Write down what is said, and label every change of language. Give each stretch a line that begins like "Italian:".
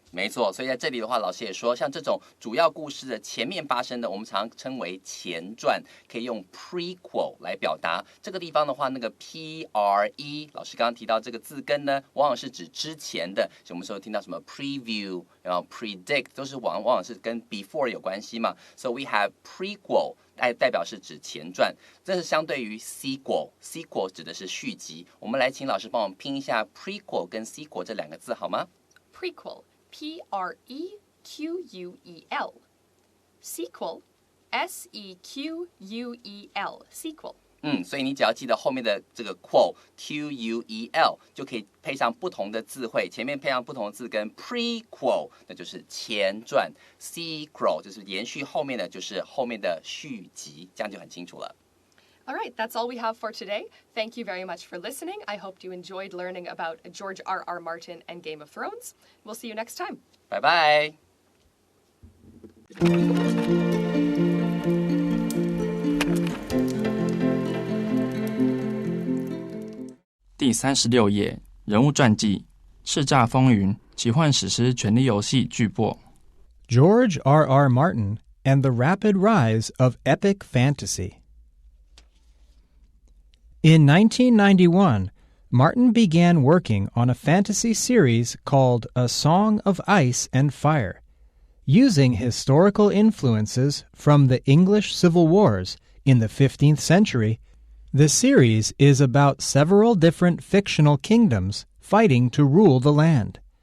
Chinese: 没错，所以在这里的话，老师也说，像这种主要故事的前面发生的，我们常称为前传，可以用 prequel 来表达。这个地方的话，那个 pre， 老师刚刚提到这个字根呢，往往是指之前的。我们说听到什么 preview， 然后 predict， 都是往往是跟 before 有关系嘛。
English: So we have prequel，
Chinese: 代表是指前传，这是相对于 sequel 指的是续集。我们来请老师帮我们拼一下 prequel 跟 sequel 这2个字好吗？
English: Prequel，P-R-E-Q-U-E-L. Sequel, S-E-Q-U-E-L. Sequel.
Chinese: 所以你只要记得后面的这个 quel Q-U-E-L 就可以配上不同的字汇，前面配上不同的字根 prequel 那就是前传 sequel 就是延续后面的就是后面的续集，这样就很清楚了。
English: All right, that's all we have for today. Thank you very much for listening. I hope you enjoyed learning about George R.R. Martin and Game of Thrones. We'll see you next time.
Chinese: 拜拜。第36页，人物传记，叱咤风云，奇幻史诗权力游戏巨擘。
English: George R.R. Martin and the Rapid Rise of Epic Fantasy.In 1991, Martin began working on a fantasy series called A Song of Ice and Fire. Using historical influences from the English Civil Wars in the 15th century, the series is about several different fictional kingdoms fighting to rule the land.